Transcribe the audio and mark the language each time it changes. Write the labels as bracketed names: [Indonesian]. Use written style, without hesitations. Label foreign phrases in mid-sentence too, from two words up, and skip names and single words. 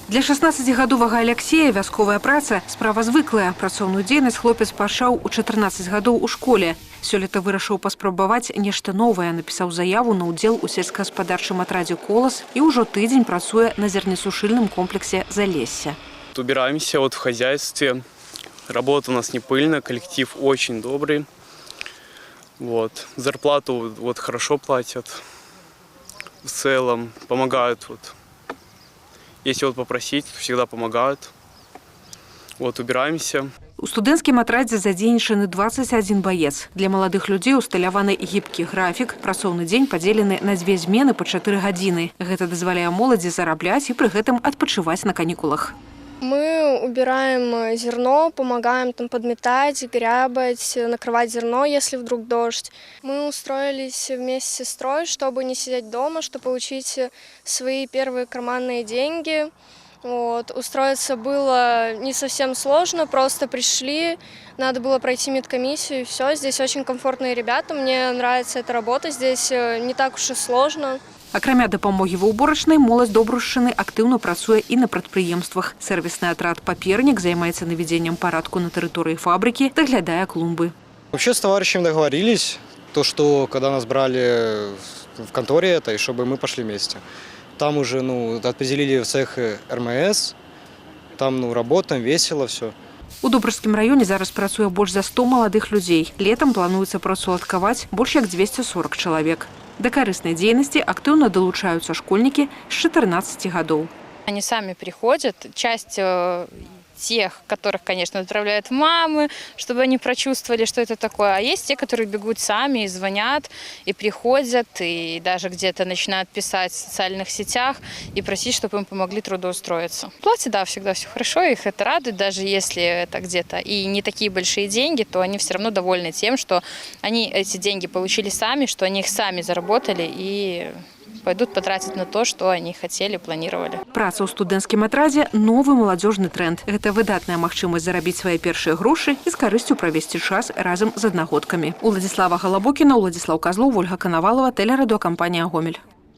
[Belarusian] Для 16-гадовага Алексея вясковая праца – справа звыклая. Працоўную дзейнасць хлопец пачаў у 14 гадоў у школе. Сёлета вырашыў паспрабаваць нешта новае, напісаў заяву на ўдзел у сельскагаспадарчым атрадзе «Колас» і ўжо тыдзень працуе на зернесушыльным комплексе «Залесье». [Russian] Убираемся в хозяйстве. Работа у нас не пыльная, коллектив очень добрый. Зарплату хорошо платят. В целом помогают. Если попросить, всегда помогают. Убираемся. [Belarusian] У студэнцкім атрадзе задзейнічаны 21 баец. Для маладых людзей усталяваны гібкі графік. Працоўны дзень падзелены на 2 змены по 4 гадзіны. Гэта дазваляе моладзі зарабляць і пры гэтым адпачываць на канікулах. [Russian] Мы убираем зерно, помогаем там подметать, грябать, накрывать зерно, если вдруг дождь. Мы устроились вместе с сестрой, чтобы не сидеть дома, чтобы получить свои первые карманные деньги. Устроиться было не совсем сложно, просто пришли, надо было пройти медкомиссию и все. Здесь очень комфортные ребята, мне нравится эта работа, здесь не так уж и сложно. [Belarusian] Акрамя дапамогі ва ўборачнай, моладзь Добрушчыны актыўна працуе і на прадпрыемствах. Сервисный атрад «Паперник» займаецца наведением парадку [Russian] на территории фабрики, [Belarusian] доглядая клумбы. [Russian] Вообще с товарищем договорились, что когда нас брали в конторе и чтобы мы пошли вместе. Там уже определили в цех РМС, там работаем, весело все. [Belarusian] У Добрышскім раёне зараз працуе больш за 100 маладых людзей. Летом плануецца працаўладкаваць больш як 240 чалавек. Да карыснай дзейнасці актыўна далучаюцца школьнікі з 14 гадоў. [Russian] Они сами приходят, часть тех, которых, конечно, отправляют мамы, чтобы они прочувствовали, что это такое. А есть те, которые бегут сами и звонят, и приходят, и даже где-то начинают писать в социальных сетях и просить, чтобы им помогли трудоустроиться. В плате, да, всегда все хорошо, их это радует, даже если это где-то и не такие большие деньги, то они все равно довольны тем, что они эти деньги получили сами, что они их сами заработали и пойдут потратить на то, что они хотели, планировали. [Belarusian] Праца ў студэнцкім атрадзе – новы маладзёжны тренд. Гэта выдатная магчымасць зарабіць свае першыя грошы і з карысцю правесці час разам з аднагодкамі. Уладзіслава Галабокіна, Уладзіслаў Казлоў, Ольга Канавалова, тэлерадыёкампанія «Гомель».